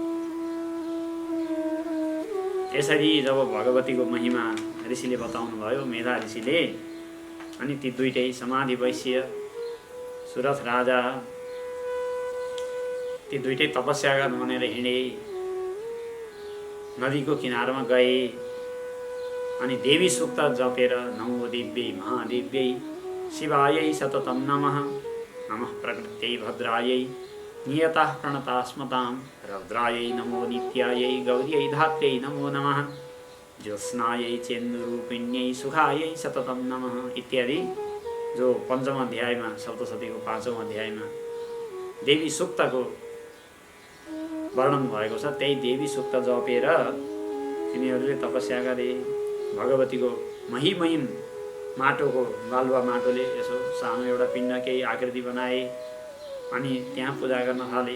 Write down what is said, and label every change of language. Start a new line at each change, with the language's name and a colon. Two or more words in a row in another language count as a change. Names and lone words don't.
Nepali: यसरी जब भगवतीको महिमा ऋषिले बताउनु भयो, मेधा ऋषिले, अनि ती दुइटै समाधि वैश्य सुरथ राजा ती दुइटै तपस्या गर्नु भनेर हिँडे, नदीको किनारमा गए। अनि देवी सूक्त जपेर
Sanskrit: नमो दिव्यै महादिव्यै शिवायै सततं नमः, नमः प्रकृत्यै भद्रायै नियतः प्रणतास्मतां, रौद्रायै नमो नित्यायै गौर्यै धात्र्यै नमो नमः, ज्योत्स्नायै चेन्दुरूपिण्यै सुखायै सततं नमः
Nepali: इत्यादि जो 5औं अध्यायमा सप्तशतीको 5औं अध्यायमा देवी सूक्तको वर्णन भएको छ। त्यही देवी सूक्त जपेर तिनीहरूले तपस्या गरे। भगवतीको महिम माटोको बालुवा माटोले यसो सानो एउटा पिण्ड केही आकृति बनाए अनि त्यहाँ पूजा गर्न थाले।